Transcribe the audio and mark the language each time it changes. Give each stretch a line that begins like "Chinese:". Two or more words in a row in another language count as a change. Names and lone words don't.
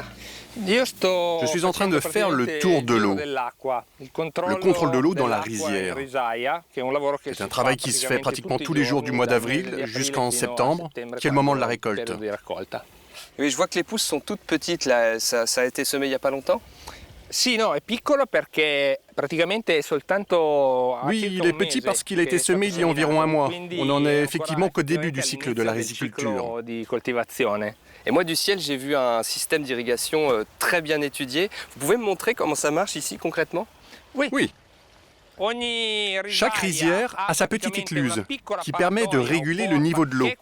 French: Je suis en train de faire le tour de l'eau, le contrôle de l'eau dans la rizière. C'est un travail qui se fait pratiquement tous les jours du mois d'avril jusqu'en septembre, qui est le moment de la récolte. Oui, je vois que les pousses sont toutes petites, là. Ça a été semé il n'y a pas longtemps?
Italian: Sì, no, è piccolo perché praticamente soltanto...
French: Oui, il est petit parce qu'il a été semé il y a environ un mois. On n'en est effectivement qu'au début du cycle de la riziculture. Et moi, du ciel, j'ai vu un système d'irrigation très bien étudié. Vous pouvez me montrer comment ça marche ici, concrètement? Oui. Chaque rizière a sa petite écluse qui permet de réguler le niveau de l'eau.